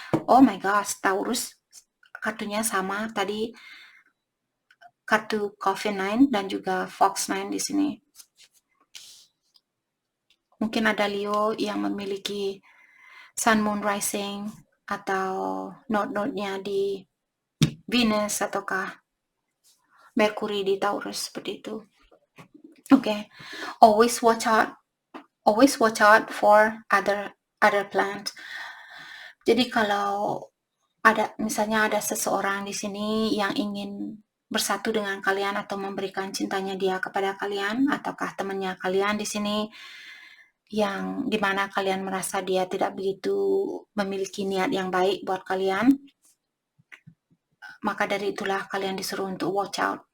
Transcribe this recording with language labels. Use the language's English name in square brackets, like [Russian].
[English] Oh my gosh, [Indonesian] Taurus kartunya sama tadi, kartu Coffin 9 dan juga Fox 9 di sini. Mungkin ada Leo yang memiliki Sun Moon Rising atau node-node-nya di Venus ataukah Mercury di Taurus seperti itu. [English] Okay, always watch out for other plants. [Indonesian] Jadi kalau misalnya ada seseorang di sini yang ingin bersatu dengan kalian atau memberikan cintanya dia kepada kalian, ataukah temannya kalian di sini yang dimana kalian merasa dia tidak begitu memiliki niat yang baik buat kalian, maka dari itulah kalian disuruh untuk [English] watch out.